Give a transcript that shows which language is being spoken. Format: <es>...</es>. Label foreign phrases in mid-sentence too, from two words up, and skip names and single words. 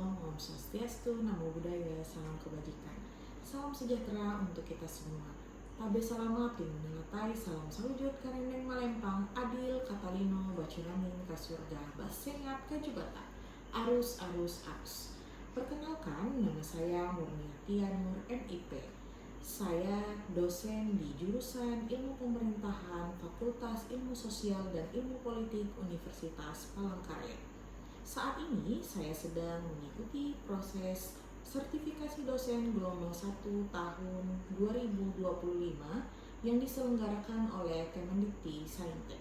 <ban>Om Swastiastu,</ban> <pi>Namo Buddhaya,</pi> <id>salam kebajikan. Salam sejahtera untuk kita semua.</id> <nij>Tabe salamat tinunalatai, salam salujud karendeng malempang,</nij> <knx>adil katalino, bacuraning kasurga, basengat kajubata, arus arus arus.</knx> <id>Perkenalkan, nama saya Murniati Nur MIP. Saya dosen di jurusan Ilmu Pemerintahan, Fakultas Ilmu Sosial dan Ilmu Politik Universitas Palangkaraya. Saat ini saya sedang mengikuti proses sertifikasi dosen gelombang 1 tahun 2025 yang diselenggarakan oleh Kemendikti-Saintek.</id>